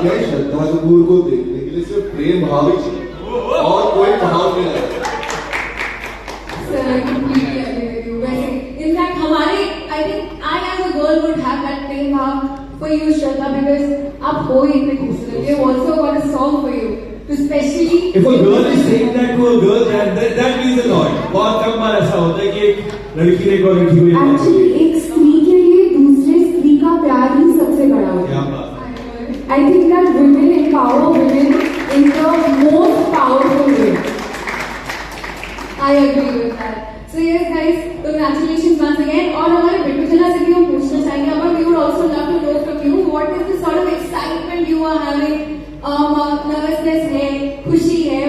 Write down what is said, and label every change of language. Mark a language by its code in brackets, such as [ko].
[hi] श्रद्धा कपूर को देखने के लिए सिर्फ प्रेम भाव ही चाहिए और कोई भाव नहीं है. [en] Sir, I completely agree with you. [hi] वैसे, [en] in fact, [hi] हमारे, [en] I think I as a girl would have that same भाव for you, Shraddha, because [hi] आप हो ही इतने खूबसूरत. [en] We have also got a song for you, to specially. If a girl is saying that to a girl, that means a lot. [hi] बहुत कम बार ऐसा होता है कि एक लड़की ने एक और लड़की को एक्चुअली एक स्त्री के लिए दूसरे स्त्री का प्यार ही सबसे बड़ा होता है. [en] I think that women empower women in the most powerful way. I agree with that. So yes, guys, congratulations once again. [hi] और हमारे बिट्टू जिला से भी हम पूछना चाहेंगे, [en] but we would also love to know from you what is the sort of excitement you are having. [hi] Nervousness है, खुशी है.